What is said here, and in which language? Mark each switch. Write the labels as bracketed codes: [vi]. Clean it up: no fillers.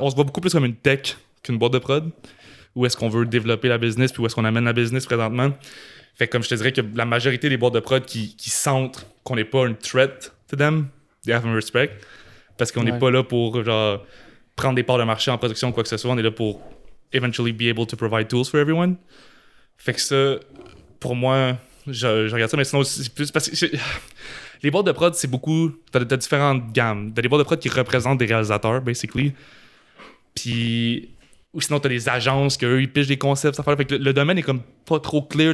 [fr] On se voit beaucoup plus comme une tech qu'une boîte de prod. Où est-ce qu'on veut développer la business puis où est-ce qu'on amène la business présentement. Fait que comme je te dirais que la majorité des boîtes de prod qui sentent qu'on n'est pas une [en] threat to them, they have my respect. [fr] Parce qu'on n'est pas là pour genre prendre des parts de marché en production ou quoi que ce soit. On est là pour [en] eventually be able to provide tools for everyone. [fr] Fait que ça, pour moi, je regarde ça, mais sinon, c'est plus parce que les boîtes de prod, c'est beaucoup. T'as différentes gammes. T'as des boîtes de prod qui représentent des réalisateurs, basically. Puis. Ou sinon, t'as des agences qu'eux, ils pitchent des concepts, ça fait. Fait que le domaine est comme pas trop clear.